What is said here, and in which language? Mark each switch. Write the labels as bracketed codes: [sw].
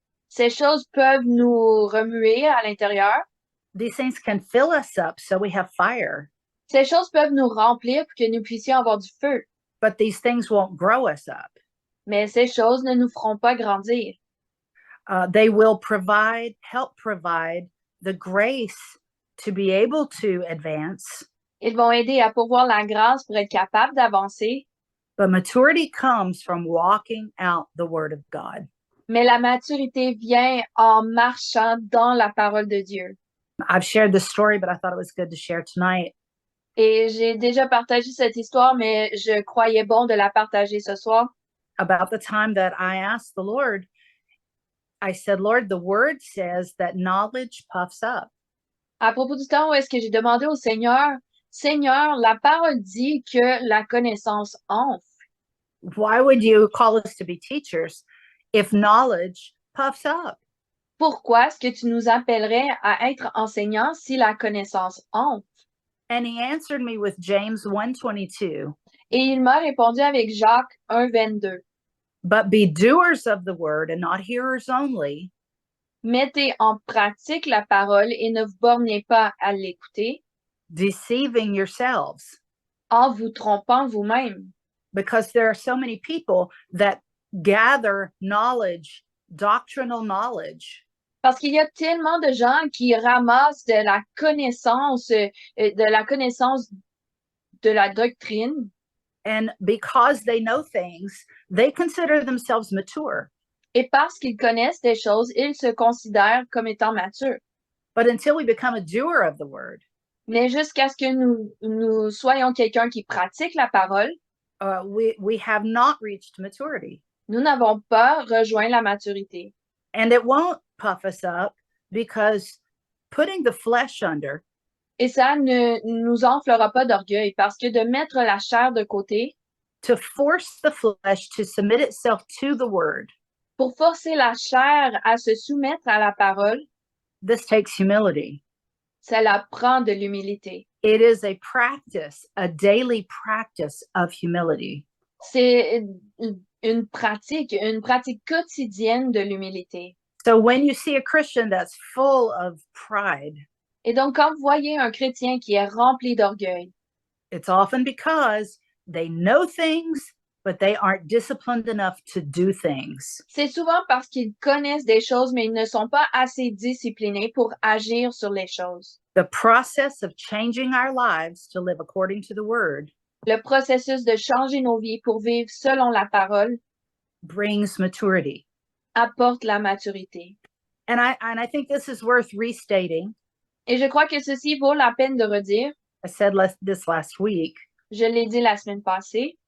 [fr] Ces choses peuvent nous remuer à l'intérieur. [en] These things can fill us up so we have fire. [fr] Ces choses peuvent nous remplir pour que nous puissions avoir du feu. [en] But these things won't grow us up. [fr] Mais ces choses ne nous feront pas grandir. [en] They will help provide the grace to be able to advance. [fr] Ils vont aider à pourvoir la grâce pour être capable d'avancer. [en] But maturity comes from walking out the word of God. [fr] Mais la maturité vient en marchant dans la parole de Dieu. [en] I've shared this story, but I thought it was good to share tonight. [fr] Et j'ai déjà partagé cette histoire, mais je croyais bon de la partager ce soir. [en] About the time that I asked the Lord, I said, Lord, the word says that knowledge puffs up. [fr] À propos du temps où est-ce que j'ai demandé au Seigneur, Seigneur, la parole dit que la connaissance enfle. [en] Why would you call us to be teachers if knowledge puffs up? [fr] pourquoi est-ce que tu nous appellerais à être enseignants si la connaissance honte? [en] And he answered me with James 1:22. [fr] Et il m'a répondu avec Jacques 1:22. [en] But be doers of the word and not hearers only, [fr] Mettez en pratique la parole et ne vous bornez pas à l'écouter [en] deceiving yourselves. [fr] en vous trompant vous-même. [en] Because there are so many people that gather knowledge, doctrinal knowledge, [fr] Parce qu'il y a tellement de gens qui ramassent de la connaissance de la doctrine, [en] and because they know things, they consider themselves mature. [fr] et parce qu'ils connaissent des choses, ils se considèrent comme étant matures. [en] But until we become a doer of the word, [fr] Mais jusqu'à ce que nous soyons quelqu'un qui pratique la parole, [en] we have not reached maturity. [fr] nous n'avons pas rejoint la maturité. [en] And it won't puff us up, because putting the flesh under [fr] Et ça ne nous enflera pas d'orgueil parce que de mettre la chair de côté [en] to force the flesh to submit itself to the word, [fr] pour forcer la chair à se soumettre à la parole, [en] this takes humility. [fr] cela prend de l'humilité. [en] It is a practice, a daily practice of humility. [fr] C'est une pratique quotidienne de l'humilité. [en] So when you see a Christian that's full of pride, [fr] Et donc, quand vous voyez un chrétien qui est rempli d'orgueil, [en] it's often because they know things, but they aren't disciplined enough to do things. [fr] c'est souvent parce qu'ils connaissent des choses, mais ils ne sont pas assez disciplinés pour agir sur les choses. [en] The process of changing our lives to live according to the word [fr] Le processus de changer nos vies pour vivre selon la parole [en] brings maturity. [fr] apporte la maturité. [en] And I think this is worth restating. [fr] Et je crois que ceci vaut la peine de redire. [en] I said this last week, [fr] Je l'ai dit la semaine passée,